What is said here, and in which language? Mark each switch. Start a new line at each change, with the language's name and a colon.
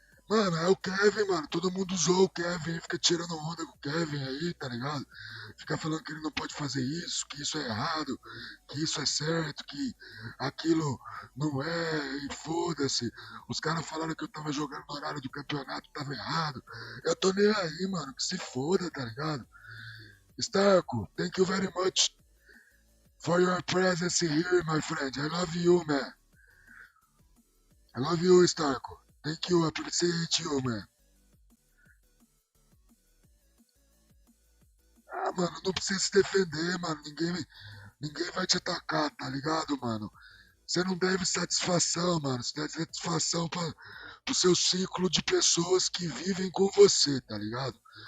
Portuguese: Mano, é o Kevin, mano. Todo mundo usou o Kevin, fica tirando onda com o Kevin aí, tá ligado? Fica falando que ele não pode fazer isso, que isso é errado, que isso é certo, que aquilo não é, e foda-se. Os caras falaram que eu tava jogando no horário do campeonato, tava errado. Eu tô nem aí, mano, que se foda, tá ligado?
English: Starco, thank you very much for your presence here, my friend. I love you, man. I love you, Starco. Thank you, appreciate you, man.
Portuguese: Ah, mano, não precisa se defender, mano. Ninguém vai te atacar, tá ligado, mano? Você não deve satisfação, mano. Você deve satisfação pro seu ciclo de pessoas que vivem com você, tá ligado?